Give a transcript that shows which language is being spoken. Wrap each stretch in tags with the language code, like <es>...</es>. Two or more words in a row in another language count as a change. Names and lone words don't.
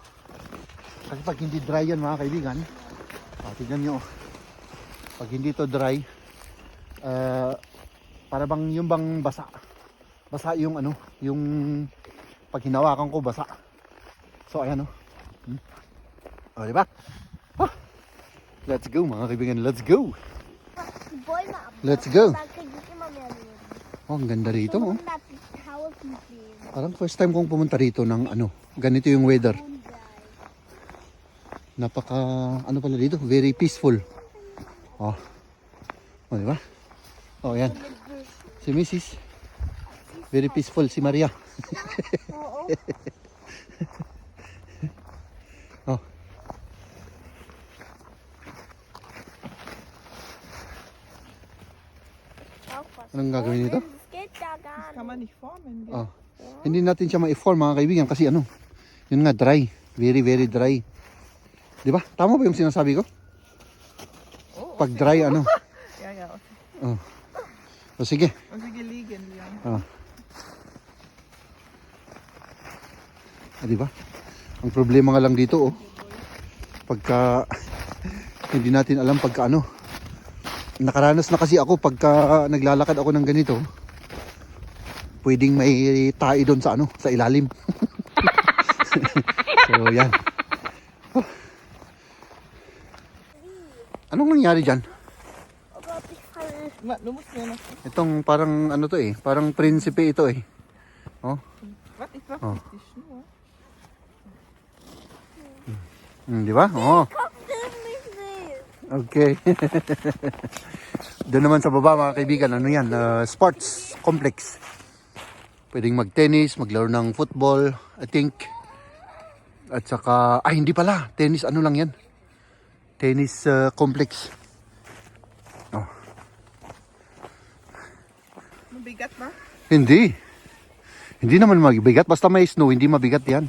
<tl>Kasi pag hindi dry yan mga kaibigan, tignan nyo, oh. Pag hindi to dry, para bang yung bang basa yung ano, yung pag hinawakan ko basa. So ayan, oh. Oh, diba? Oh.</tl> <en>Let's go</en> <tl>mga kaibigan,</tl> <en>let's go. Let's go.</en> <tl>Oh, ang ganda rito, oh. Parang</tl> <en>first time</en> <tl>kong pumunta rito ng ano, ganito yung weather. Napaka ano pala dito,</tl> <en>very peaceful.</en> <tl>Oh. Oh, diba? Oh, yan. Si Mrs.</tl> <en>Very peaceful</en> <tl>si Maria. Oh. Anong gagawin nito?</tl> <de>Kann man nicht formen. Oh.</de> <tl>Hindi natin siya ma-form mga kaibigan kasi ano, yun nga dry.</tl> <en>Very very dry.</en> <tl>Di ba? Tama ba yung sinasabi ko? Pag dry ano?</tl> <de>Ja, ja.</de> <tl>Oh. O sige.</tl> <de>Und sie gelegen, Liam.</de> <tl>Oh. Di ba? Ang problema nga lang dito, oh. Pagka hindi natin alam pagka ano. Nakaranas na kasi ako pagka naglalakad ako ng ganito. Pwedeng may tae doon sa ano, sa ilalim. So, yan. Oh. Anong nangyari dyan?</tl> <de>Du musst mir noch...</de> <tl>Itong parang ano to eh, parang prinsipe ito eh. Oh.</tl> <de>Warte, ich mach Oh. die Schnur.</de> <tl>Di ba? Oh. Okay. Doon naman sa baba mga kaibigan, ano yan,</tl> <en>sports complex.</en> <tl>Pwedeng mag-tennis, maglaro ng football,</tl> <en>I think.</en> <tl>At saka, hindi pala, tennis ano lang yan.</tl> <en>Tennis complex. Oh.</en> <tl>Mabigat ba? Hindi. Hindi naman mabigat, basta may snow, hindi mabigat yan.</tl>